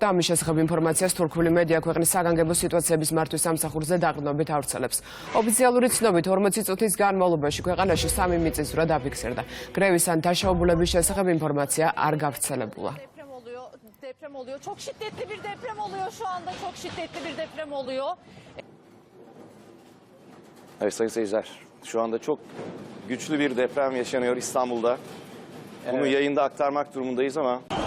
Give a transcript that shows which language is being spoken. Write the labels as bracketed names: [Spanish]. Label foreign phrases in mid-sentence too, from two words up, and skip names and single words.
[Georgian] ამის შესახებ ინფორმაციას თურქული მედია ქვეყნის საგანგებო სიტუაციების მართვის სამსახურზე დაყრდნობით ავრცელებს. ოფიციალური ცნობით 40 წუთის განმავლობაში ქვეყანაში 3 მიწისძვრა დაფიქსირდა. გრევის ან დაშაობულების შესახებ ინფორმაცია არ გავრცელებულა. [Turkish] Deprem oluyor. Çok şiddetli bir deprem oluyor şu anda. Çok şiddetli bir deprem oluyor. Evet sayın seyirciler, şu anda çok güçlü bir deprem yaşanıyor İstanbul'da. Bunu yayında aktarmak durumundayız ama...